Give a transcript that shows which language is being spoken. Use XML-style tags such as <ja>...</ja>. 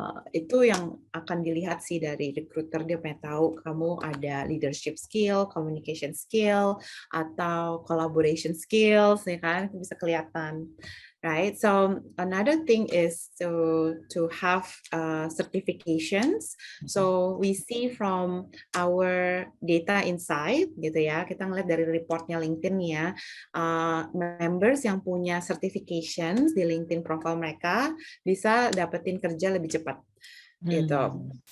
<id>Itu yang akan dilihat sih dari recruiter, dia pengen tahu kamu ada leadership skill, communication skill, atau collaboration skills, ya kan, itu bisa kelihatan.</id> <en>Right. So another thing is to have certifications. So we see from our data insight,</en> <id>gitu ya. Kita ngeliat dari reportnya LinkedIn ya, members yang punya certifications di LinkedIn profile mereka bisa dapetin kerja lebih cepat, gitu.</id>